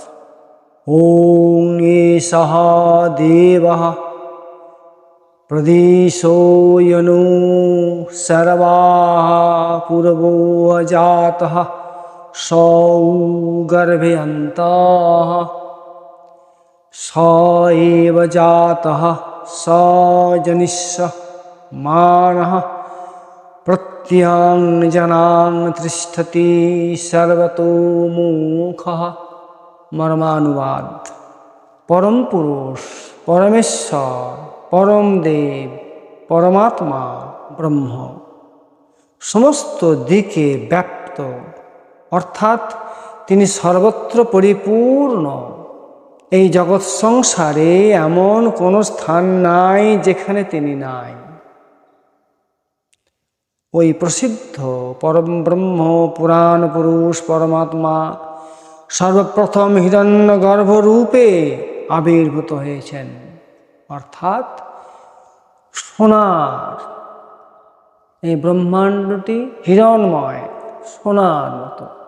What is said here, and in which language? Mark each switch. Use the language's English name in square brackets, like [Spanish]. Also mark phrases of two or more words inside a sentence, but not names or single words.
[Sanskrit] ॐ एषः देवः प्रदिशो यनु सर्वाः पूर्वो अजातः सौ गर्भे अन्तः स एव जातः स जनिष्यमानः प्रत्यं जनान् तिष्ठति सर्वतोमुखः। [Bangla] মর্মানুবাদ। পরম পুরুষ পরমেশ্বর পরম দেব পরমাত্মা ব্রহ্ম সমস্ত দিকে ব্যাপ্ত অর্থাৎ তিনি সর্বত্র পরিপূর্ণ। এই জগৎ সংসারে এমন কোনো স্থান নাই যেখানে তিনি নাই। ওই প্রসিদ্ধ পরম ব্রহ্ম পুরাণ পুরুষ পরমাত্মা সর্বপ্রথম হিরণ্যগর্ভ রূপে আবির্ভূত হয়েছেন, অর্থাৎ সোনার এই ব্রহ্মাণ্ডটি হিরণময়, সোনার মতো।